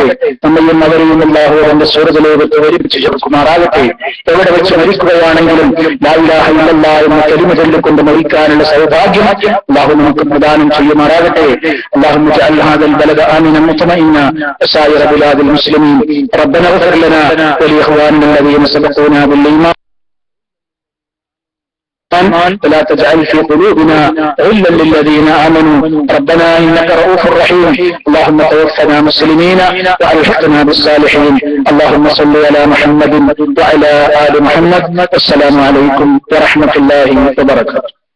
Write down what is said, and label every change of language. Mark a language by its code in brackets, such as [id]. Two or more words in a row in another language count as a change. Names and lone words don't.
[ml] നമ്മയും അവരെയും അള്ളാഹു അവന്റെ സ്വർഗ്ഗലോകത്ത് ഒരുമിച്ച് ചേർക്കുമാറാകട്ടെ. എവിടെ വെച്ച് മരിക്കുകയാണെങ്കിലും [ar] لا إله إلا الله [ml] എന്ന കലിമ ചൊല്ലിക്കൊണ്ട് മരിക്കാനുള്ള സൗഭാഗ്യം അള്ളാഹു നമുക്ക് പ്രദാനം ചെയ്യുമാറാകട്ടെ. [ar] اللهم اجعل هذا البلد آمنا مطمئنا وسائر بلاد المسلمين ربنا اغفر لنا ولإخواننا الذين سبقونا بالإيمان ولا تجعل في قلوبنا غلا للذين آمنوا ربنا إنك رؤوف رحيم اللهم توفنا مسلمين وألحقنا بالصالحين اللهم صل على محمد وعلى آل محمد السلام عليكم ورحمة الله وبركاته.